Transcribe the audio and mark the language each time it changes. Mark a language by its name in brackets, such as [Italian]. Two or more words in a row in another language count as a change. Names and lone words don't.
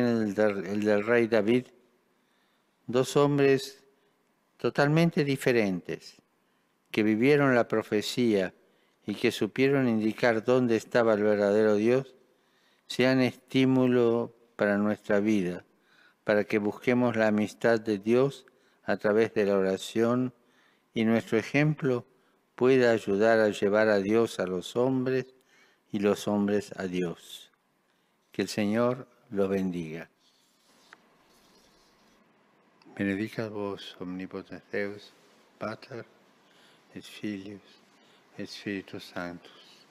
[Spanish] el del rey David, dos hombres totalmente diferentes, que vivieron la profecía y que supieron indicar dónde estaba el verdadero Dios, sean estímulo para nuestra vida, para que busquemos la amistad de Dios a través de la oración y nuestro ejemplo pueda ayudar a llevar a Dios a los hombres y los hombres a Dios. Que el Señor los bendiga. [Latin] Benedicat vos omnipotens Deus, Pater et Filius et Spiritus Sanctus.